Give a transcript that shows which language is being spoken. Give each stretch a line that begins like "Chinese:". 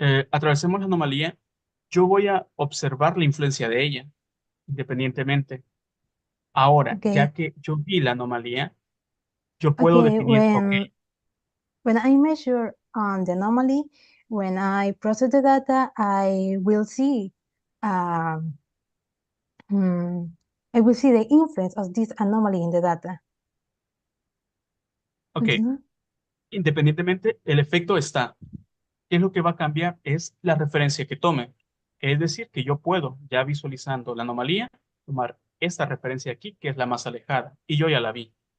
Spanish: Atravesemos la anomalía. Yo voy a observar la influencia de ella, independientemente. Ahora, ya
English: Okay.
Spanish: que yo vi la anomalía, yo puedo
English: Okay.
Spanish: definir, ok,
English: When I measure on the anomaly, when I process the data, I will see um, hmm, I will see the influence of this anomaly in the data. ok,
Spanish: Continúa. independientemente, el efecto está. ¿Qué es lo que va a cambiar? Es la referencia que tome. Es decir, que yo puedo, ya visualizando la anomalía, tomar esta referencia aquí, que es la más alejada, y yo ya la vi.